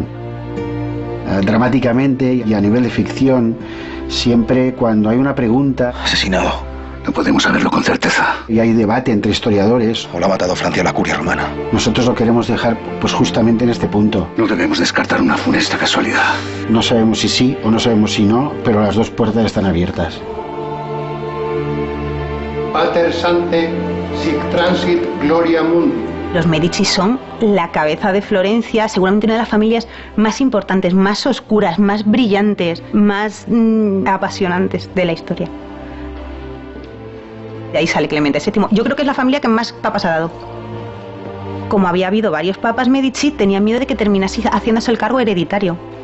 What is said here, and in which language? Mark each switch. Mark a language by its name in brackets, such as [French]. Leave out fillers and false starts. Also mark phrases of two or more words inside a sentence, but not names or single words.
[Spanish] Dramáticamente y a nivel de ficción, siempre cuando hay una pregunta... Asesinado. No podemos saberlo con certeza. Y hay debate entre historiadores. O lo ha matado Francia la curia romana. Nosotros lo queremos dejar pues justamente en este punto. No debemos descartar una funesta casualidad. No sabemos si sí o no sabemos si no, pero las dos puertas están abiertas. [Latin] Pater Sante, sic transit gloria mundi. [Spanish] Los Medici son la cabeza de Florencia, seguramente una de las familias más importantes, más oscuras, más brillantes, más apasionantes de la historia. De ahí sale Clemente VII. Yo creo que es la familia que más papas ha dado. Como había habido varios papas Medici, tenían miedo de que terminase haciéndose el cargo hereditario.